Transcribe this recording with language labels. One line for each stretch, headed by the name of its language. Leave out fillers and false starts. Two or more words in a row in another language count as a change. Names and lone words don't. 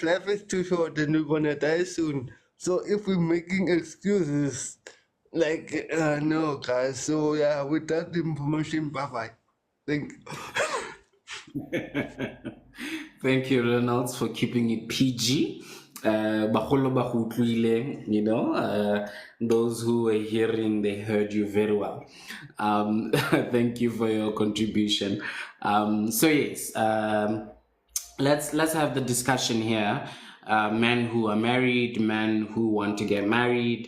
English: Life is too short and we're gonna die soon. So if we're making excuses, like, no, guys. So, yeah, with that information, bye bye. Thank you. Thank you, Reynolds, for keeping it PG.
Tswana: Bagolo ba go utlwile,
English: those who were hearing, they heard you very well. Thank you for your contribution. So yes, let's have the discussion here. Men who are married, men who want to get married.